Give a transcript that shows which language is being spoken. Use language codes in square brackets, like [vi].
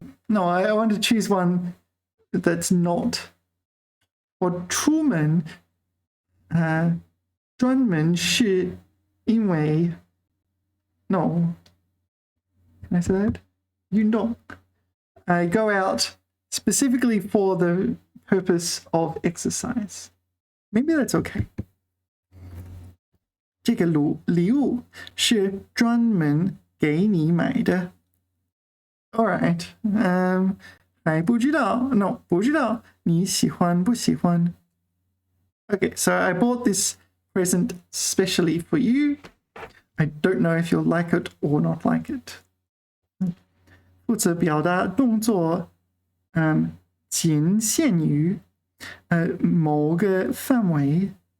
[en] No, I want to choose one that's not. [zh] 我出门，专门是因为 No. [en] Can I say that? 运动。 I go out specifically for the purpose of exercise. Maybe that's okay. [zh] 这个礼物是专门给你买的。 [en] All right. [zh] 还不知道 No, 不知道你喜欢不喜欢 [en] Okay, so I bought this present specially for you. I don't know if you'll like it or not like it. [zh] 负责表达动作仅限于某个范围。